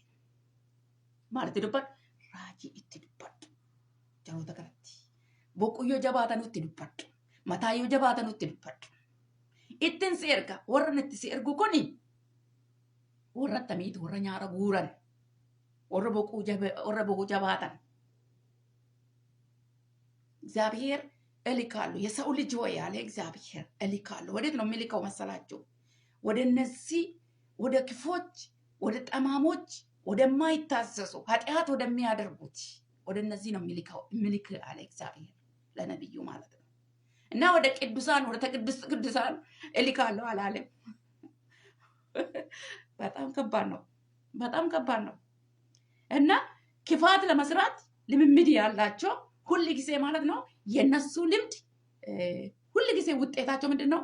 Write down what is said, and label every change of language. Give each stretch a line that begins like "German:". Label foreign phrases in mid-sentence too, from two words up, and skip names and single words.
Oromo: Maal itti dubbadhu? Raajii itti dubbadhu. Jaloota kanatti. Boquu yoo jabaatan itti dubbadhu. Mataa yoo jabaatan itti dubbadhu. Ittiin si erga warra itti si ergu kuni warra tamiitu warra nyaara guuran warra boquu jabaatan.
Amharic: እግዚአብሔር እልካለሁ የሰው ልጅ ሆይ ያለ እግዚአብሔር እልካለሁ። ወዴት ነው የሚልከው መሰላችሁ? ወደ እነዚህ ወደ ክፎች፣ ወደ ጠማሞች፣ ወደማይታዘዙ ኃጢአት ወደሚያደርጉት ወደ እነዚህ ነው የሚልክ አለ እግዚአብሔር ለነብዩ ማለት ነው። እና ወደ ቅዱሳን ወደ ተቅዱስ ቅዱሳን እልካለሁ አላለም። በጣም ከባድ ነው። በጣም ከባድ ነው። እና ክፋት ለመስራት ልምምድ ያላቸው ሁሉ ጊዜ ማለት ነው የነሱ ልምድ ሁሉ ጊዜ ውጤታቸው ምንድነው?